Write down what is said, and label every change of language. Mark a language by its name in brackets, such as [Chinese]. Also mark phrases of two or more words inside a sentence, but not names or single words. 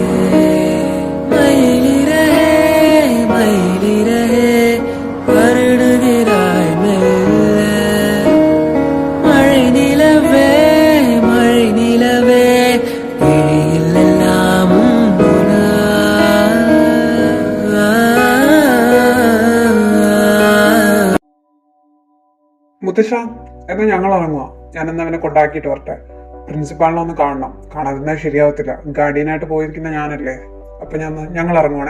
[Tamil] மயிலிறகே மயிலிறகே வருடுகிறாய் மெல்ல, மழை நிலவே மழை நிலவே விழியில் எல்லாம் [Malayalam] മുത്തശ്ശ, എന്നാ ഞങ്ങൾ ഇറങ്ങുക. ഞാനെന്നാ അവനെ കൊണ്ടാക്കിയിട്ട് വരട്ടെ. പ്രിൻസിപ്പാളിനെ ഒന്ന് കാണണം. കാണാതിരുന്നാൽ ശരിയാവത്തില്ല. ഗാർഡിയനായിട്ട് പോയിരിക്കുന്ന ഞാനല്ലേ. അപ്പൊ ഞങ്ങൾ ഇറങ്ങുവാണേ.